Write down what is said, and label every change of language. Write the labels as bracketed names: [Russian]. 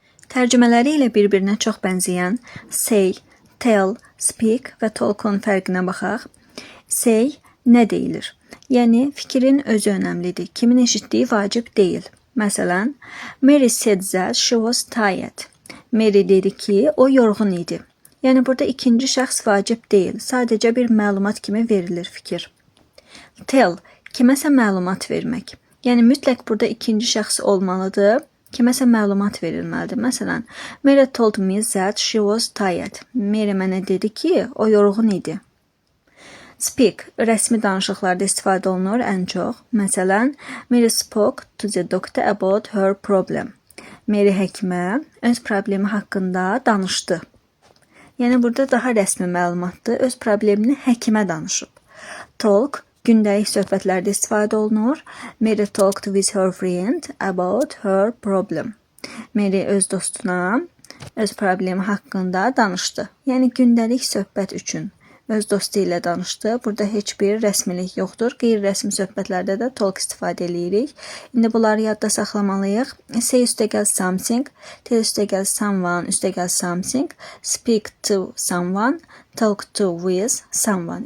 [Azerbaijani] Tərcümələri ilə bir-birinə çox bənzəyən say, tell, speak və talk-un fərqinə baxaq. Say nə deyilir? Yəni fikrin özü önəmlidir. Kimin eşitdiyi vacib deyil. [English] Məsələn, Mary said that she was tired. [Azerbaijani] Mary dedi ki, o yorğun idi. Yəni burada ikinci şəxs vacib deyil. Sadəcə bir məlumat kimi verilir fikir. Tell, kiməsə məlumat vermək. Yəni mütləq burada ikinci şəxs olmalıdır. Kiməsə məlumat verilməlidir. [English] Məsələn, Mary told me that she was tired. [Azerbaijani] Mary mənə dedi ki, o yorğun idi. Speak, rəsmi danışıqlarda istifadə olunur ən çox. [English] Məsələn, Mary spoke to the doctor about her problem. [Azerbaijani] Mary həkimə öz problemi haqqında danışdı. Yəni burada daha rəsmi məlumatdır. Öz problemini həkimə danışıb. Talk, gündəlik söhbətlərdə istifadə olunur. [English] Mary talked with her friend about her problem. [Azerbaijani] Mary öz dostuna öz problemi haqqında danışdı. Yəni gündəlik söhbət üçün öz dostu ilə danışdı. Burada heç bir rəsmilik yoxdur. Qeyri-rəsmi söhbətlərdə də talk istifadə edirik. İndi bunları yadda saxlamalıyıq. Say üstəgəl something, tell üstəgəl someone, üstəgəl something, [English] speak to someone, talk to with someone.